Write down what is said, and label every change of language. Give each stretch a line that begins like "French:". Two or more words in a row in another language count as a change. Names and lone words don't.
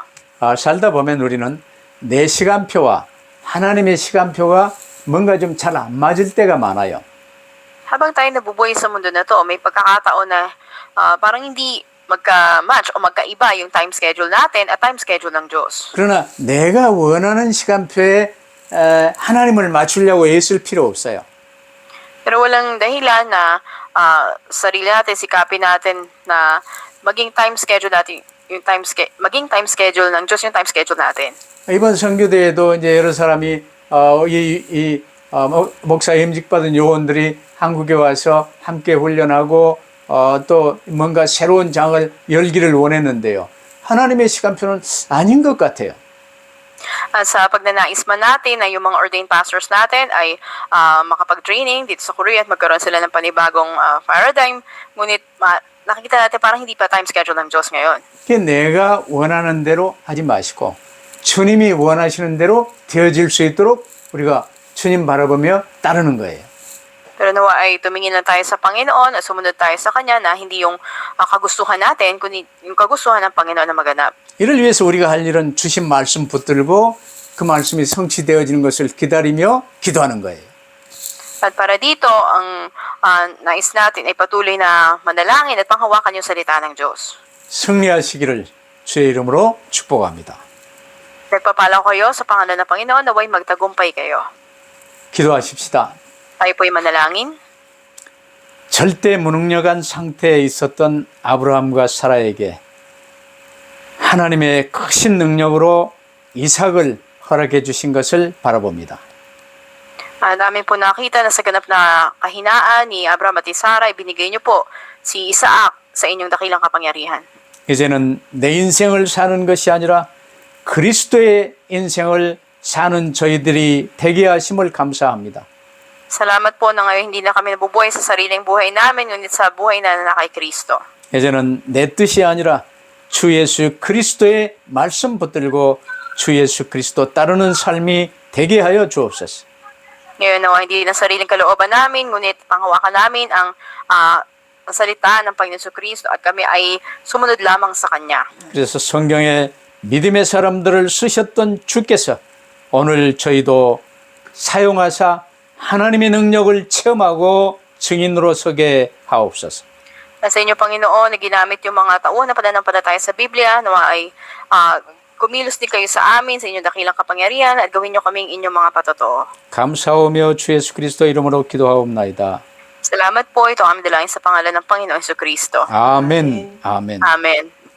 Korean: 살다 보면 우리는 내 시간표와 하나님의 시간표가 뭔가 좀 잘 안 맞을 때가 많아요.
Filipino: Habang tayo nabubuhay sa mundo na to, may pagkakataon na parang hindi magka-match o magkaiba yung
English: time schedule
Filipino: natin at
English: time schedule
Filipino: ng Diyos.
Korean: 그러나 내가 원하는 시간표에 하나님을 맞추려고 애쓸 필요 없어요.
Filipino: Pero walang dahilan na sarili natin, sikapin natin na maging
English: time schedule
Filipino: natin, maging
English: time schedule
Filipino: ng Diyos yung
English: time schedule
Filipino: natin.
Korean: 이번 선교대에도 이제 여러 사람이 목사 임직받은 요원들이 한국에 와서 함께 훈련하고 또 뭔가 새로운 장을 열기를 원했는데요. 하나님의 시간표는 아닌 것 같아요.
Filipino: At sa pagnanais man natin na yung mga
English: ordained pastors
Filipino: natin ay makapag-training dito sa Korea at magkaroon sila ng panibagong paradigm, ngunit nakikita natin parang hindi pa
English: time schedule
Filipino: ng Diyos ngayon.
Korean: 내가 원하는 대로 하지 마시고 주님이 원하시는 대로 되어질 수 있도록 우리가 주님 바라보며 따르는 거예요.
Filipino: Pero nawa ay tumingin lang tayo sa Panginoon at sumunod tayo sa Kanya na hindi yung kagustuhan natin, kundi yung kagustuhan ng Panginoon na maganap.
Korean: 이를 위해서 우리가 할 일은 주신 말씀 붙들고 그 말씀이 성취되어지는 것을 기다리며 기도하는 거예요.
Filipino: At para dito, ang nais natin ay patuloy na manalangin at panghawakan yung salita ng Diyos.
Korean: 승리하시기를 주의 이름으로 축복합니다.
Filipino: Nagpapala ko kayo sa pangalan ng Panginoon naway magtagumpay kayo.
Korean: 기도하십시다.
Filipino: Tayo po'y manalangin.
Korean: 절대 무능력한 상태에 있었던 아브라함과 사라에게 하나님의 크신 능력으로 이삭을 허락해 주신 것을 바라봅니다.
Filipino: Namin po nakita na sa ganap na kahinaan ni Abraham at Sarah, ibinigay niyo po si Isaac sa inyong dakilang kapangyarihan.
Korean: 이제는 내 인생을 사는 것이 아니라 그리스도의 인생을 사는 저희들이 되게 하심을 감사합니다.
Filipino: Salamat po na ngayon hindi na kami nabubuhay sa sariling buhay namin, ngunit sa buhay na kay Kristo.
Korean: 이제는 내 뜻이 아니라 주 예수 그리스도의 말씀 붙들고 주 예수 그리스도 따르는 삶이 되게 하여 주옵소서.
Filipino: Ngayon na hindi na sariling kalooban namin, ngunit panghawakan namin ang salita ng Panginoon Kristo at kami ay sumunod lamang sa Kanya.
Korean: 그래서 성경에 믿음의 사람들을 쓰셨던 주께서 오늘 저희도 사용하사 하나님의 능력을 체험하고 증인으로 서게 하옵소서.
Filipino: Sa inyo, Panginoon, na ginamit yung mga tauhan na pananampalataya sa Biblia, na ay kumilos din kayo sa amin, sa inyong dakilang kapangyarihan, at gawin nyo kaming inyong mga patotoo.
Korean: 감사하며 주 예수 그리스도 이름으로 기도하옵나이다.
Filipino: Salamat po, ito ang aming dalangin sa pangalan ng Panginoon Kristo.
Korean: 아멘. 아멘.
Filipino: Amen.